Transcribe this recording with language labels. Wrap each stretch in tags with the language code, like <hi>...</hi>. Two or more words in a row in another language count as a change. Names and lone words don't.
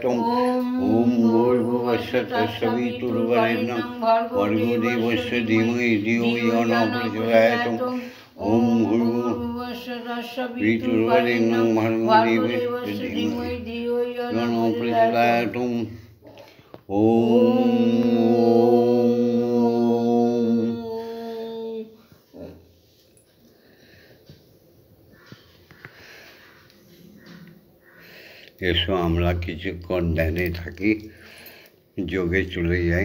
<sa>ओम भूर्भुवस्सुः तत्सवितुर्वरेण्यं भर्गो देवस्य धीमहि धियो यो न प्रचोदयात्। ओम भूर्भुवस्सुः तत्सवितुर्वरेण्यं भर्गो देवस्य धीमहि धियो यो न प्रचोदयात्।</sa> <bn>ओम এসো আমরা কিছুক্ষণ ধ্যানে থাকি, যোগে চলে যাই।</bn>